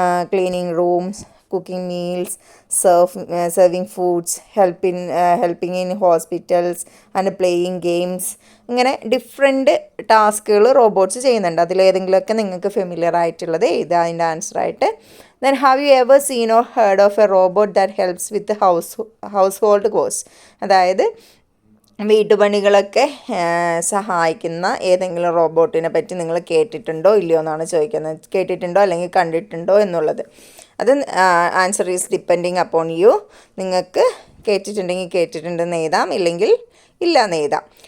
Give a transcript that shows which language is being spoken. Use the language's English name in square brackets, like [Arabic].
[English] Cleaning rooms, cooking meals, serving foods, helping in hospitals and playing games. [Malayalam] ഇങ്ങനെ different ടാസ്കുകൾ robots ചെയ്യുന്നുണ്ട്. അതിലേതെങ്കിലുമൊക്കെ നിങ്ങൾക്ക് familiar ആയിട്ടുള്ളത് എഴുതുക അതിൻ്റെ ആൻസറായിട്ട്. [English] Then have you ever seen or heard of a robot that helps with the household chores? [Malayalam] അതായത് വീട്ടുപണികളൊക്കെ സഹായിക്കുന്ന ഏതെങ്കിലും റോബോട്ടിനെ പറ്റി നിങ്ങൾ കേട്ടിട്ടുണ്ടോ ഇല്ലയോ എന്നാണ് ചോദിക്കുന്നത്. കേട്ടിട്ടുണ്ടോ അല്ലെങ്കിൽ കണ്ടിട്ടുണ്ടോ എന്നുള്ളത്. അത് [English] Answer is depending upon you. [Malayalam] നിങ്ങൾക്ക് കേട്ടിട്ടുണ്ടെങ്കിൽ കേട്ടിട്ടുണ്ടെന്ന് എഴുതാം, ഇല്ലെങ്കിൽ ഇല്ല എന്ന് എഴുതാം.